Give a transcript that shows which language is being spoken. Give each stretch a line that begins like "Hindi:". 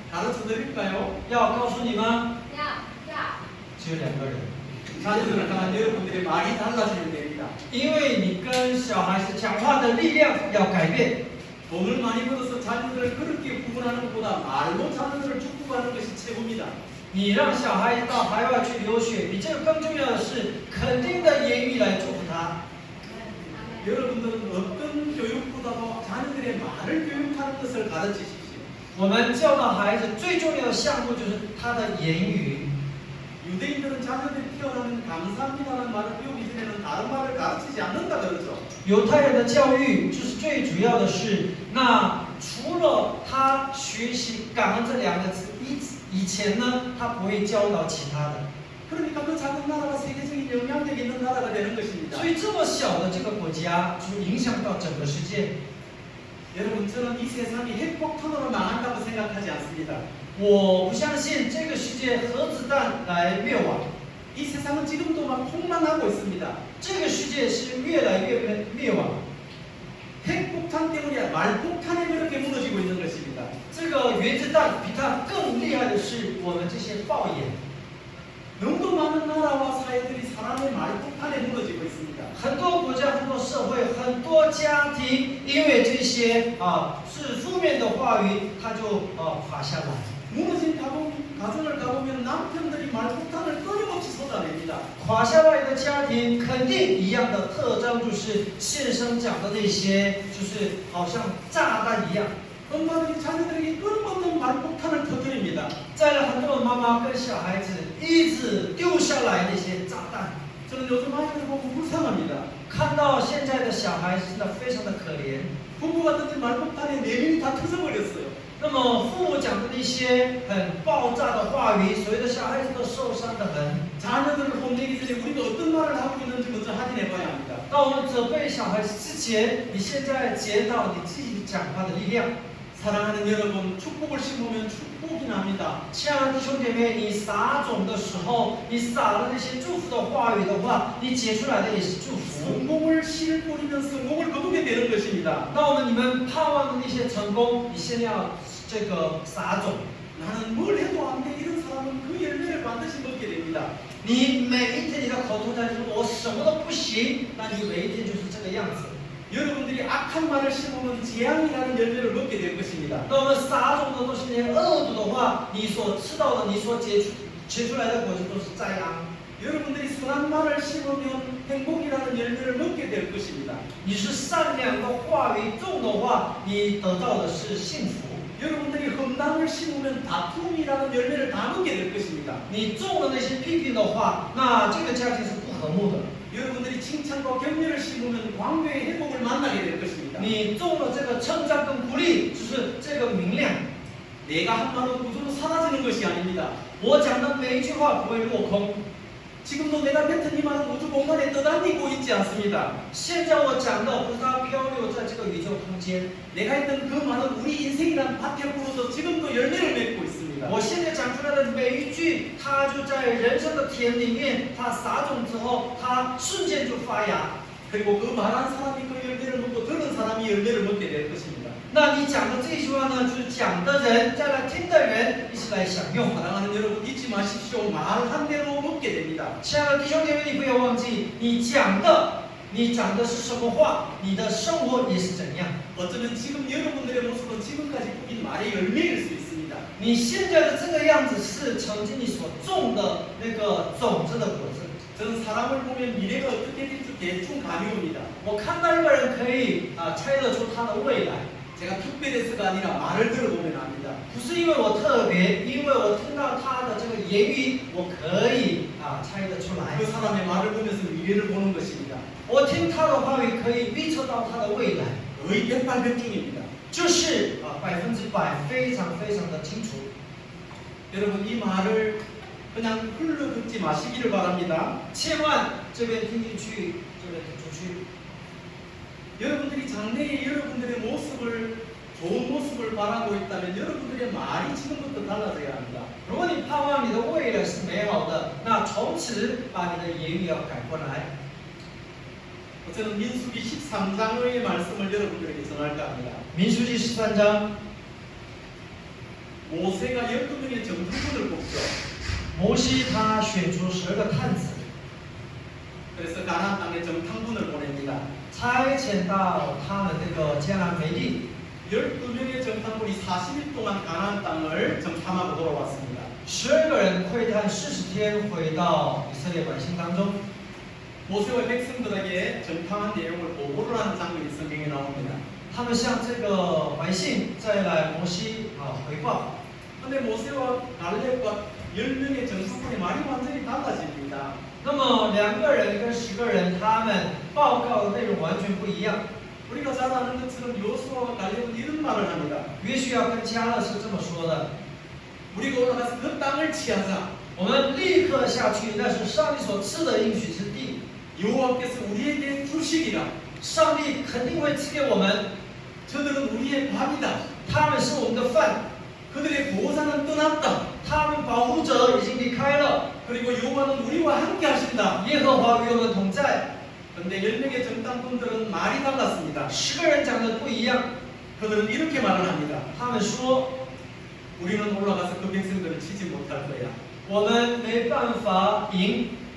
Korean: 가르쳐 드릴까요?
Chinese: 要告诉你吗？要只有2个人，
Korean: 자녀들을 향한 여러분들의 말이 달라지면 됩니다.
Chinese: 因为你跟小孩子讲话的力量要改变。
Korean: 돈을 많이 벌어서 자녀들을 그렇게 구분하는 것보다 말로 자녀들을 축복하는 것이 최고입니다.
Chinese: 你让小孩子到海外去留学，比这个更重要的是肯定的言语来祝福他。
Korean: 여러분들은 어떤 교육보다도 자녀들의 말을 교육하는 것을 가르치십시오.
Chinese: 我们教导孩子最重要的项目就是他的言语。
Korean: 유대인들은 자녀들이 태어나면 감사합니다라는 말을 배우기 전에는 다른 말을 가르치지 않는다 그러죠.
Chinese: 犹太人的教育就是最主要的是，那除了他学习感恩这2个字以前呢，他不会教导其他的。
Korean: 그러니까 그 작은 나라가 세계적인 영향력 있는 나라가 되는 것입니다.
Chinese: 所以这么小的这个国家，就影响到整个世界。
Korean: 여러분 저는 이 세상이 핵폭탄으로 망한다고 생각하지 않습니다.
Chinese: 我不相信这个世界核子弹来灭亡，
Korean: 이 세상은 지금도 막 폭망하고 있습니다.
Chinese: 这个世界是越来越灭亡。
Korean: 핵폭탄 때문에 말폭탄에 그렇게 무너지고 있는 것입니다.
Chinese: 这个原子弹比它更厉害的是我们这些爆言。
Korean: 너무도 많은 나라와 사회들이 사람의 말폭탄에 무너지고 있습니다.
Chinese: 很多国家、很多社会、很多家庭，因为这些是负面的话语，它就垮下来。
Korean: 무너진 가정을 가보면 남편들이 말폭탄을 끊임없이 쏟아냅니다.
Chinese: 垮下来的家庭肯定一样的特征，就是现生讲的那些，就是好像炸弹一样。
Korean: 엄마들이 자녀들에게 끊임없는 말폭탄을 터뜨립니다.
Chinese: 再来，很多的妈妈跟小孩子一直丢下来那些炸弹。
Korean: 저는 요즘 아이들 보고 불쌍합니다.
Chinese: 看到现在的小孩子真的非常的可怜。
Korean: 부부가 던진 말폭탄에 내면이 다 터져버렸어요.
Chinese: 那么父母讲的那些很爆炸的话语，所有的小孩子都受伤的很。
Korean: 자녀들을 혼내기 전에 우리가 어떤 말을 하고 있는지 먼저 확인해 봐야 합니다.
Chinese: 当我们责备小孩子之前，你现在检讨你自己讲话的力量。
Korean: 사랑하는 여러분, 축복을 심으면 축복이 납니다.
Chinese: 亲爱的弟兄姐妹，你撒种的时候，你撒了那些祝福的话语的话，你结出来的也是祝福。
Korean: 성공을 씨를 뿌리면 성공을 거두게 되는 것입니다.
Chinese: 那你们盼望的那些成功，你现在要这个撒种。
Korean: 나는 뭘 해도 안 돼. 이런 사람은 그 열매를 반드시 먹게 됩니다.
Chinese: 你每一天你的口头禅说我什么都不行，那你每一天就是这个样子。
Korean: 여러분들이 악한 말을 심으면 재앙이라는 열매를 먹게 될 것입니다.
Chinese: 那我们撒种的都是那些恶毒的话，你所吃到的，你所结出来的果子都是灾殃。
Korean: 여러분들이 선한 말을 심으면 행복이라는 열매를 먹게 될 것입니다.
Chinese: 你是善良的话语种的话，你得到的是幸福。
Korean: 여러분들이 험담을 심으면 다툼이라는 열매를 다 먹게 될 것입니다.
Chinese: 你种的那些批评的话，那这个家庭是不和睦的。
Korean: 여러분들이 칭찬과 격려를 심으면 광교의 회복을 만나게 될 것입니다.
Chinese: 你种了这个称赞跟鼓励，就是这个明亮。
Korean: 내가 한 말은 그대로 사라지는 것이 아닙니다.
Chinese: 我讲的每一句话不会落空。
Korean: 지금도 내가 뱉은 이 말은 우주 공간에 떠다니고 있지 않습니다.
Chinese: 现在我讲的不是它漂流在这个宇宙空间，
Korean: 내가 했던 그 말은 우리 인생이란 밭에 부어서 지금도 열매를 맺고 있습니다.
Chinese: 我现在讲出来的每一句，它就在人生的田里面，它撒种之后，它瞬间就发芽。
Korean: 그리고 그 말한 사람이 그 열매를 먹고 들은 사람이 열매를 먹게 될 것입니다.
Chinese: 那你讲的这句话呢，就是讲的人再来听的人一起来享用。
Korean: 사랑하는 여러분 잊지 마십시오. 말한 대로 먹게 됩니다.
Chinese: 亲爱的弟兄姐妹，你不要忘记，你讲的是什么话，你的生活也是怎样。
Korean: 어쩌면 지금 여러분들의 모습은 지금까지 뿌린 말의 열매일 수 있습니다.
Chinese: 你现在的这个样子是曾经你所种的那个种子的果子。
Korean: 저는 사람을 보면 미래가 어떻게 될지 대충 감이 옵니다.
Chinese: 我看到一个人可以猜得出他的未来。
Korean: 제가 특별해서가 아니라 말을 들어보면 압니다.
Chinese: 不是因为我特别，因为我听到他的这个言语，我可以猜得出来。
Korean: 그 사람의 말을 보면서 미래를 보는 것입니다.
Chinese: 我听他的话语，可以预测到他的未来，
Korean: 거의 백발백중입니다.
Chinese: 就是100%非常非常的清楚。
Korean: 여러분 이 말을 그냥 흘러 듣지 마시기를 바랍니다.
Chinese: 千万这边听进去，这边听出去。
Korean: 여러분들이 장래에 여러분들의 모습을 좋은 모습을 바라고 있다면 여러분들의 말이 지금부터 달라져야 합니다.
Chinese: 如果你盼望你的未来是美好的，那从此把你的言语要改过来。
Korean: 저는 민수기 13장의 말씀을 여러분들에게 전할까 합니다.
Chinese: 民书记13章，
Korean: 모세가 12명의 정탐꾼을 뽑죠.
Chinese: 摩西他选出12个探子，
Korean: 그래서 가나안 땅에 정탐꾼을 보냅니다.
Chinese: 差遣到他们这个迦南美地。
Korean: 12명의 정탐꾼이 40일 동안 가나안 땅을 정탐하고 돌아왔습니다.
Chinese: 12个人窥探40天，回到以色列百姓当中。
Korean: 모세와 백성들에게 정탐한 내용을 보고를 하는 장면이 성경에 나옵니다.
Chinese: 他们向这个百姓再来摩西回报。
Korean: 근데 모세와 갈렙과 10명의 정탐꾼의 말이 완전히 달라집니다.
Chinese: 那么2个人跟10个人，他们报告的内容完全不一样。
Korean: 우리가 잘 아는 것처럼 여호수아와 갈렙은 이런 말을 합니다.
Chinese: 约书亚跟迦勒是这么说的：
Korean: 우리가 올라가서 그 땅을 취하자.
Chinese: 我们立刻下去，那是上帝所赐的应许之地。
Korean: 여호와께서 우리에게 주시리라.
Chinese: 上帝肯定会赐给我们，
Korean: 저들은 우리의 밥이다.
Chinese: 他们是我们的饭，
Korean: 그들의 보호자는 떠났다.
Chinese: 他们保护者已经离开了。
Korean: 그리고 여호와는 우리와 함께 하신다.
Chinese: 耶和华与我们同在。
Korean: 그런데 10명의 정탐꾼들은 말이 달랐습니다.
Chinese: 10个人讲的不一样，
Korean: 그들은 이렇게 말을 합니다.
Chinese: 他们说
Korean: 우리는 올라가서 그 백성들을 치지 못할 거야.
Chinese: 我们没办法赢。